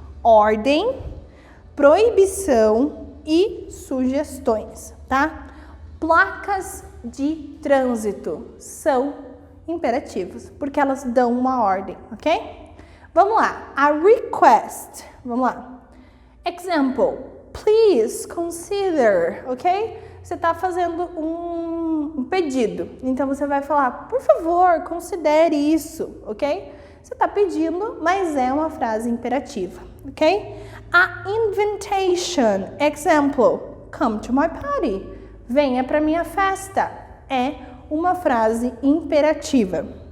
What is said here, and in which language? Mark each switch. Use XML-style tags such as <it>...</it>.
<pt>Ordem, proibição e sugestões, tá? Placas de trânsito são imperativos, porque elas dão uma ordem, ok? Vamos lá, a request, vamos lá.</pt> <en>Example, please consider, ok?</en> <pt>Você está fazendo um pedido, então você vai falar, por favor, considere isso, ok? Você está pedindo, mas é uma frase imperativa, ok? A invitation, example,</pt> <en>come to my party,</en> <pt>venha para minha festa, é uma frase imperativa.</pt>